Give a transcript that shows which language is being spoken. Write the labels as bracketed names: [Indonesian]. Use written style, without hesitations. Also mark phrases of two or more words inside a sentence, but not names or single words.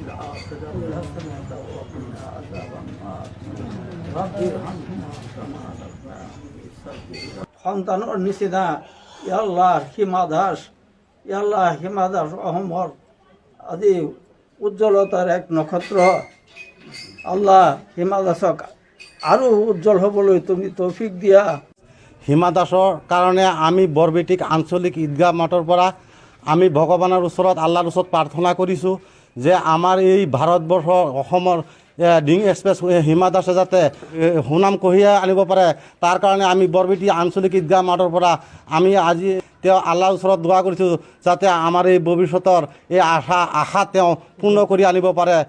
[Arabic] الآخرة حسنة وقنا عذاب النار رب ارحمهما كما ربياني صغيرا [Assamese] সন্তানৰ নিচিনা আল্লাহ হিমা দাস আল্লাহ হিমা দাস অসমৰ আজি উজ্জ্বলতাৰ এক নক্ষত্ৰ আল্লাহ হিমা দাসক আৰু উজ্জ্বল হ'বলৈ তুমি তৌফিক দিয়া। হিমা দাসৰ কাৰণে আমি বৰবেটিক আঞ্চলিক ঈদগাহ মঠৰ পৰা আমি ভগৱানৰ ওচৰত আল্লাহৰ ওচৰত প্ৰাৰ্থনা কৰিছোঁ যে আমাৰ এই ভাৰতবৰ্ষৰ অসমৰ ডিং এক্সপ্ৰেছ হিমা দাসে যাতে সুনাম কঢ়িয়াই আনিব পাৰে, তাৰ কাৰণে আমি বৰবেটি আঞ্চলিক ঈদগাহ মঠৰ পৰা আমি আজি তেওঁ আল্লাহৰ ওচৰত দোৱা কৰিছোঁ যাতে আমাৰ এই ভৱিষ্যতৰ এই আশা তেওঁ পূৰ্ণ কৰি আনিব পাৰে।